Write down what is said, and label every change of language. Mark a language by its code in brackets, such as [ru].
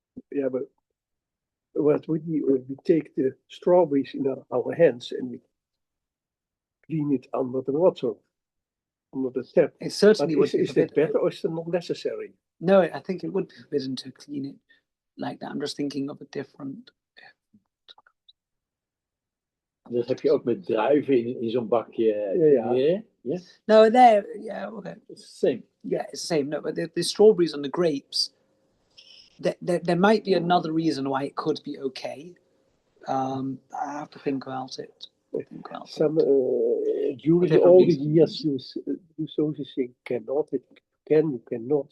[en] But what we do, we take the strawberries in our hands and we clean it under the water, under the tap. It certainly would be is that better or is it not necessary? No, I think it would be forbidden to clean it like that. I'm just thinking of a different. [nl] Dat heb je ook met druiven in zo'n bakje. [en] Yeah. No, okay. It's the same. Yeah, it's the same. No, but the strawberries and the grapes, there might be another reason why it could be okay. I have to think about it. During all the years, you so to say cannot, you cannot.